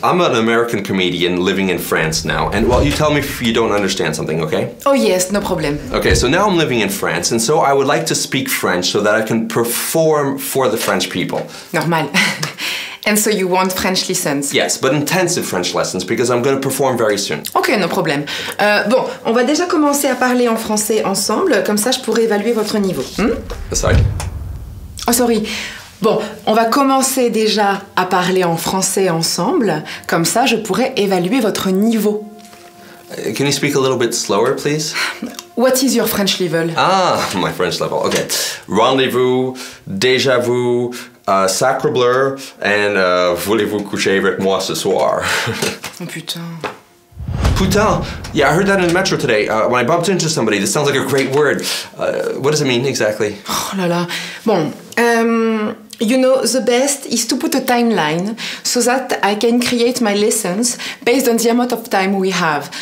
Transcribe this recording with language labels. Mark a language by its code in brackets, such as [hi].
[en] I'm an American comedian living in France now, and well, you tell me if you don't understand something, okay? Oh yes, no problem. Okay, so now I'm living in France, and so I would like to speak French so that I can perform for the French people. Normal. And so you want French lessons? Yes, but intensive French lessons because I'm going to perform very soon. Ok, no problem. [fr] Bon, on va déjà commencer à parler en français ensemble, comme ça je pourrai évaluer votre niveau. [en] Sorry? Oh, sorry. [fr] Bon, on va commencer déjà à parler en français ensemble, comme ça je pourrai évaluer votre niveau. [en] Can you speak a little bit slower, please? What is your French level? Ah, my French level. Okay. [fr] Rendezvous, déjà vu, sacre bleu, and voulez-vous coucher avec moi ce soir? Oh putain. Putain! [en] Yeah, I heard that in the metro today. When I bumped into somebody, this sounds like a great word. What does it mean exactly? [fr] Oh là là. Bon, [en] you know, the best is to put a timeline so that I can create my lessons based on the amount of time we have.